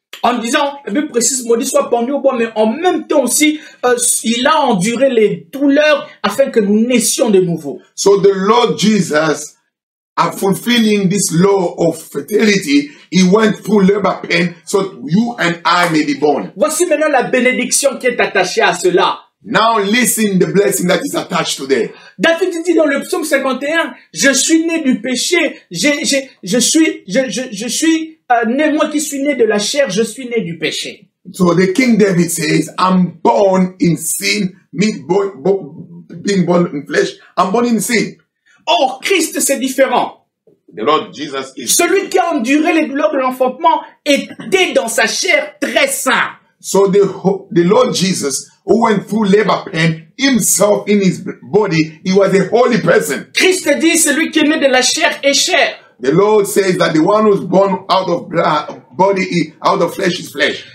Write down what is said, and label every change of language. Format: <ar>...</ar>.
<fr>En disant, la Bible précise, maudit soit pendu au bois, mais en même temps aussi, il a enduré les douleurs afin que nous naissions de nouveau.</fr> <en>So the Lord Jesus, fulfilling this law of fertility, he went through labor pain so you and I may be born.</en> <fr>Voici maintenant la bénédiction qui est attachée à cela.</fr> <en>Now listen the blessing that is attached to there.</en> <fr>David dit dans le psaume 51, je suis né du péché, je suis né, moi qui suis né de la chair, je suis né du péché.</fr> <en>So the King David says, I'm born in sin, being born in flesh, I'm born in sin.</en> <fr>Or, Christ, c'est différent.</fr> <en>The Lord Jesus is.</en> <fr>Celui qui a enduré les douleurs de l'enfantement était dans sa chair très saint.</fr> <en>So the Lord Jesus, who went through labor pain, himself in his body, he was a holy person.</en> <fr>Christ dit, celui qui est né de la chair est chair.</fr> <en>The Lord says that the one who's born out of body, out of flesh is flesh.</en>